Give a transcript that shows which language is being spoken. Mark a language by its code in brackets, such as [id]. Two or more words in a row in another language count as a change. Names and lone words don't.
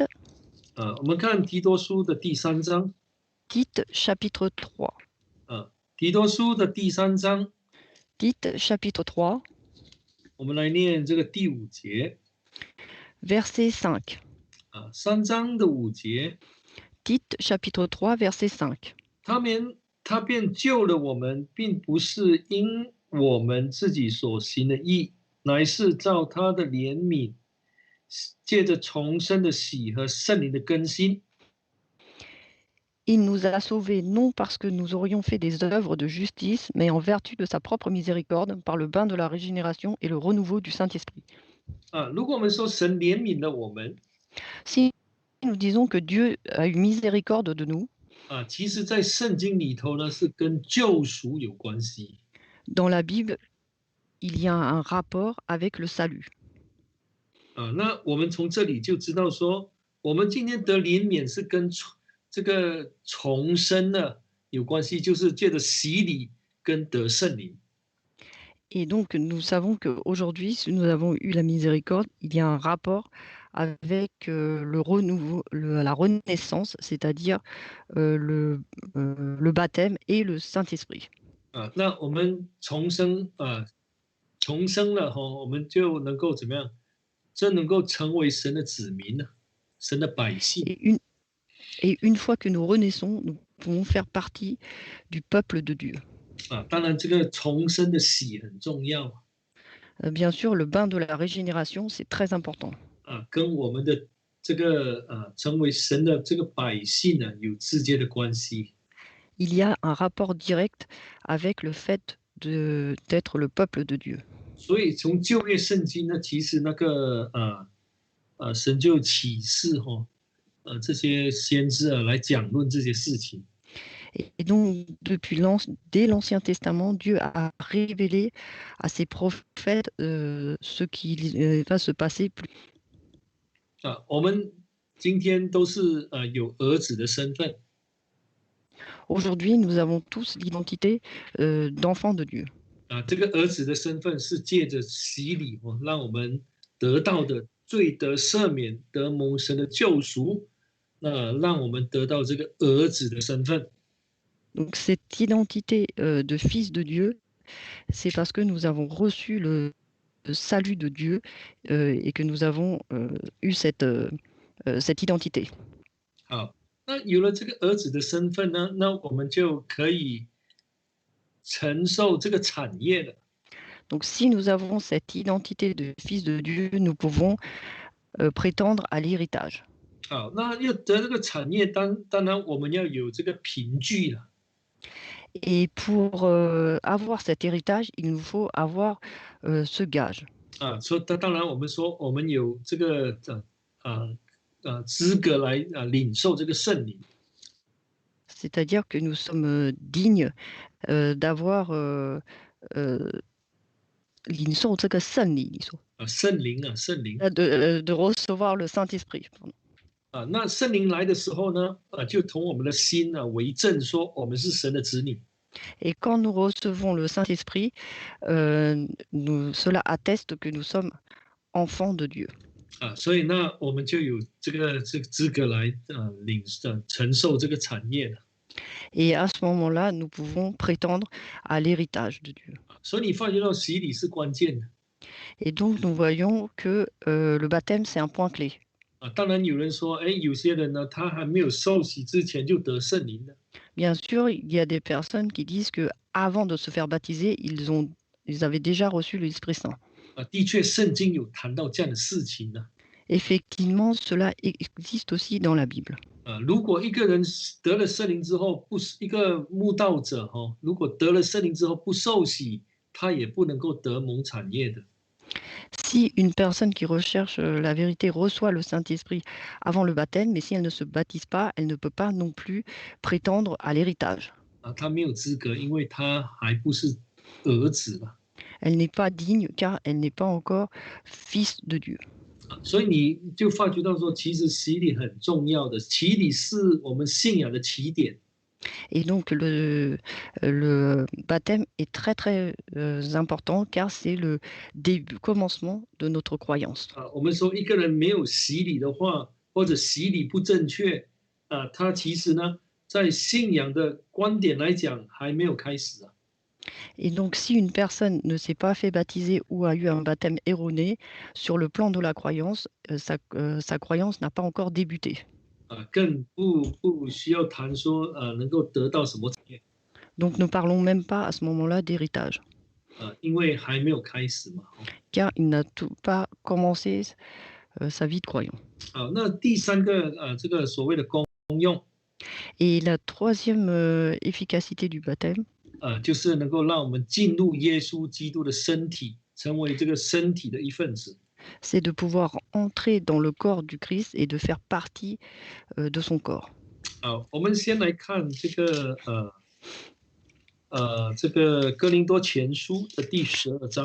[zh] 我们看提多书的第3章。 [fr] Tite chapitre 3. [zh] 提多书的第3章。 [fr] Tite chapitre 3. [zh] 我们来念这个第5节。 [fr] Verset 5. [zh] 3章的5节。 [fr] Tite chapitre 3 verset 5. [zh] 他便救了我们，并不是因我们自己所行的义，乃是照他的怜悯，借着重生的喜和圣灵的更新。 [fr] Il nous a sauvés non parce que nous aurions fait des œuvres de justice, mais en vertu de sa propre miséricorde, par le bain de la régénération et le renouveau du Saint-Esprit. [zh] 如果我们说神怜悯了我们 [fr] Si nous disons que Dieu a eu miséricorde de nous, [zh] 其实在圣经里头呢是跟救赎有关系 [fr] dans la Bible, il y a un rapport avec le salut. [zh] 那我们从这里就知道说，我们今天得怜悯是跟这个重生呢有关系，就是借着洗礼跟得圣灵。 [fr] Et donc, nous savons qu'aujourd'hui, si nous avons eu la miséricorde, il y a un rapport avec le renouveau, la renaissance, c'est-à-dire le baptême et le Saint-Esprit. [zh] 那我们重生了哈，我们就能够怎么样？真能够成为神的子民呢，神的百姓。 [fr] Et une fois que nous renaissons, nous pouvons faire partie du peuple de Dieu. [zh] 当然，这个重生的喜很重要 [fr] Bien sûr, le bain de la régénération, c'est très important. [zh] 跟我们的这个成为神的这个百姓呢有直接的关系。 [fr] Il y a un rapport direct avec le fait d'être le peuple de Dieu. [zh] 所以从旧约圣经呢，其实那个神就启示这些先知来讲论这些事情。 [fr] Et donc, dès l'Ancien Testament, Dieu a révélé à ses prophètes ce qui va se passer plus. [zh] 我们今天都是有儿子的身份。 [fr] Aujourd'hui, nous avons tous l'identité d'enfants de Dieu. [zh] 这个儿子的身份是借着洗礼让我们得到的罪得赦免，得蒙神的救赎，让我们得到这个儿子的身份。 [fr] Donc cette identité de fils de Dieu, c'est parce que nous avons reçu le salut de Dieu et que nous avons eu cette identité. [zh] 好，那有了这个儿子的身份呢，那我们就可以承受这个产业了。 [fr] Donc si nous avons cette identité de fils de Dieu, nous pouvons prétendre à l'héritage. [zh] 好，那要得这个产业，当然我们要有这个凭据了。 [fr] Et pour avoir cet héritage, il nous faut avoir ce gage. [zh] 所以当然我们说我们有这个资格来领受这个圣灵。 [fr] C'est-à-dire que nous sommes dignes d'avoir [zh] 领受这个圣灵，你说圣灵 [fr] de recevoir le Saint-Esprit. [zh] 那圣灵来的时候呢，就同我们的心为证，说我们是神的子女。 [fr] Et quand nous recevons le Saint-Esprit, cela atteste que nous sommes enfants de Dieu. [zh] 所以那我们就有这个资格来承受这个产业了。 [fr] Et à ce moment-là, nous pouvons prétendre à l'héritage de Dieu. [zh] 所以你发觉到洗礼是关键的。 [fr] Et donc nous voyons que le baptême c'est un point clé. [zh] 当然有人说，有些人呢，他还没有受洗之前就得圣灵了。 [fr] Bien sûr, il y a des personnes qui disent que avant de se faire baptiser, ils avaient déjà reçu l'Esprit Saint. [zh] 的确，圣经有谈到这样的事情呢。 [fr] Effectivement, cela existe aussi dans la Bible. [zh] 如果一个人得了圣灵之后，一个慕道者如果得了圣灵之后不受洗，他也不能够得蒙产业的。 [fr] Si une personne qui recherche la vérité reçoit le Saint-Esprit avant le baptême, mais si elle ne se baptise pas, elle ne peut pas non plus prétendre à l'héritage. [zh] 他没有资格，因为他还不是儿子嘛。 [fr] Elle n'est pas digne car elle n'est pas encore fils de Dieu. [zh] 所以你就发觉到说，其实洗礼很重要的，洗礼是我们信仰的起点。 [fr] Et donc le baptême est très très important car c'est le début, commencement de notre croyance. [zh] 我们说一个人没有洗礼的话，或者洗礼不正确，他其实呢，在信仰的观点来讲还没有开始啊。 [fr] Et donc, si une personne ne s'est pas fait baptiser ou a eu un baptême erroné, sur le plan de la croyance, sa croyance n'a pas encore débuté. [zh] 更不需要谈说能够得到什么产业。 [fr] Donc, ne parlons même pas à ce moment-là d'héritage. [zh] 因为还没有开始嘛。 [fr] Car il n'a pas commencé sa vie de croyant. [zh] 那第三个这个所谓的功用。 [fr] Et la troisième efficacité du baptême, [zh] 就是能够让我们进入耶稣基督的身体，成为这个身体的一份子。 [fr] c'est de pouvoir entrer dans le corps du Christ et de faire partie de son corps. [zh] 好，我们先来看这个哥林多前书的第12章。